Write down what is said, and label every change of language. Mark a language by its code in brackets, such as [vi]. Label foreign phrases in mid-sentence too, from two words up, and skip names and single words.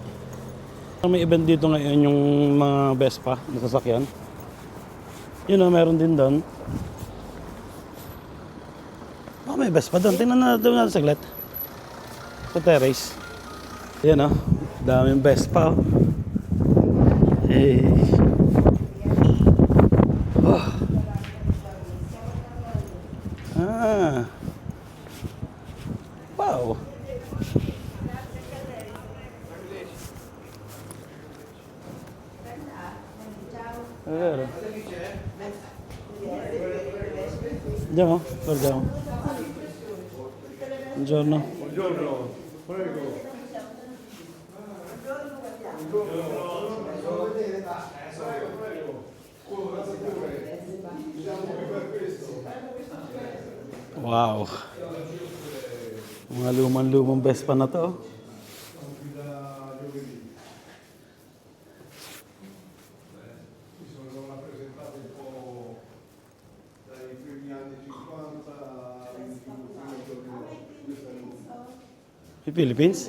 [tl] Parang may event dito ngayon yung mga Vespa na sasakyan. Yun o, meron din doon. May Vespa doon. Tingnan natin saglit. Sa terrace. Yan o. Daming Vespa. Eh. Oh. Wow. Vero. [it] Andiamo? Guardiamo. Buongiorno. Buongiorno, prego. [tl] Wow. Mga lumang Vespa na to. I Philippines?